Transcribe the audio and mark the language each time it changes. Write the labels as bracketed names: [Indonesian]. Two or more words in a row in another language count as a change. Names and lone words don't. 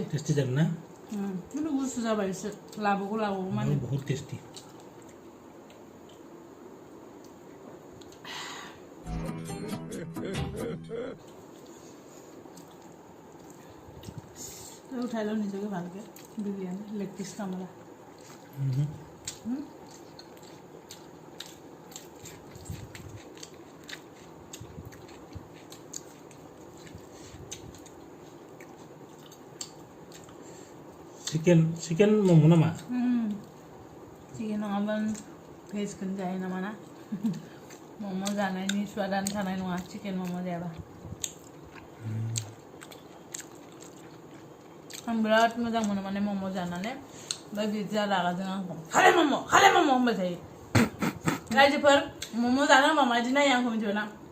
[Bodo] टेस्टी जागोन ना किन्तु गुसु जाबाय एसे लाबोगौ माने [Hindi] बहुत टेस्टी [Assamese] उठाই লওঁ নিজকে ভালকে বিৰিয়ানী [English] leg piece [Assamese] কামলা [Bodo] चिकेन मोमो नामा चिकेन नङाबा भेजखौनो जायो नामा ना मम' जानायनि स्वादानो थानाय नङा चिकेन मम' जायाबा आं बिराद मोजां मोनो माने मम' जानानै ओमफ्राय बिदिया रागाजों आंखौ खाले मम' होनबाय थायो रायजोफोर मम' जानो होनबा माबायदि नायो आंखौ मिथिबाय ना